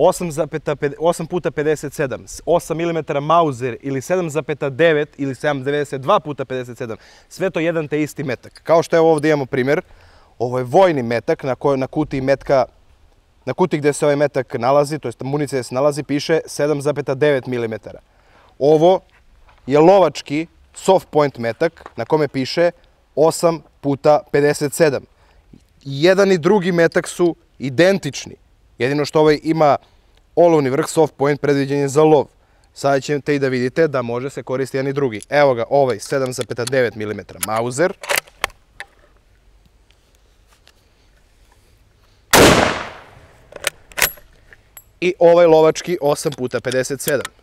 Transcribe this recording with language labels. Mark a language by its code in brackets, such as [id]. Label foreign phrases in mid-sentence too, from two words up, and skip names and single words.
[bs] 8 puta 57, 8 mm Mauser ili 7,9 ili 7,92 puta 57, sve to jedan te isti metak. Kao što je ovdje imamo primjer, ovo je vojni metak na kutiji metka, na kutiji gdje se ovaj metak nalazi, to jest municija se nalazi, piše 7,9 mm. Ovo je lovački [en] soft point [bs] metak na kome piše 8 puta 57. Jedan i drugi metak su identični. Jedino što ovaj ima olovni vrh, [en] soft point, [bs] predviđen je za lov. Sada ćete i da vidite da može se koristiti jedan i drugi. Evo ga, ovaj 7,9 mm Mauser. I ovaj lovački 8 puta 57.